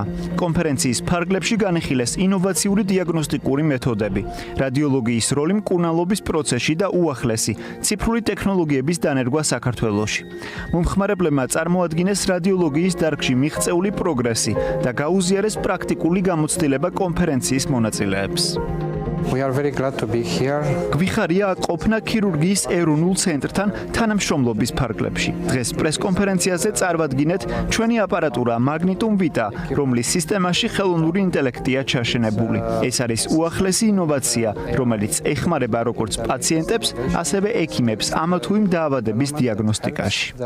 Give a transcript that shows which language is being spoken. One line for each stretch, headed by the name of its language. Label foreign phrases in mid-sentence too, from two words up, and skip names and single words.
Georgian: კონფერენციის ფარგლებში განიხილეს ინოვაციური დიაგნოსტიკური მეთოდები, რადიოლოგიის როლი მკურნალობის პროცესში და უახლესი ციფრული ტექნოლოგიების დანერგვა საქართველოში. მომხმარებლებმა წარმოადგინეს რადიოლოგიის დარგში მიღწეული პროგრესი და გაუზიარეს პრაქტიკული გამოცდილება კონფერენციის მონაწილეებს.
English: We are very glad to be here.
Georgian: გვიხარია ყოფნა ქირურგიის ეროვნულ ცენტრთან თანამშრომლობის ფარგლებში. დღეს პრესკონფერენციაზე წარვადგინეთ ჩვენი აპარატურა Magnitum Vita, რომლის სისტემაში ხელოვნური ინტელექტია ჩაშენებული. ეს არის უახლესი ინოვაცია, რომელიც ეხმარება როგორც პაციენტებს, ასევე ექიმებს ამა თუ იმ დაავადების დიაგნოსტიკაში.